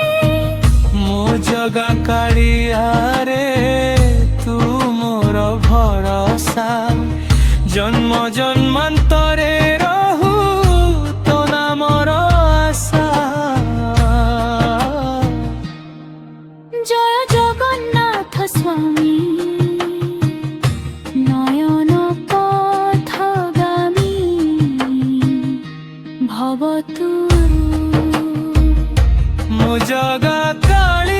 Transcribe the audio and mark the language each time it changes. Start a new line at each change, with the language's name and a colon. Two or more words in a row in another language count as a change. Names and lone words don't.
Odia: ମୋ ଜଗା କାଳିଆ ରେ ତୁ ମୋର ଭରସା ଜନ୍ମ ଜନ୍ମାନ୍ତରେ ରହୁ ତୋ ନାମର ଆଶା।
Sanskrit: জয় জগন্নাথ স্বামী নয়ন পথগামী ভবতু।
Odia: ମୋ ଜଗା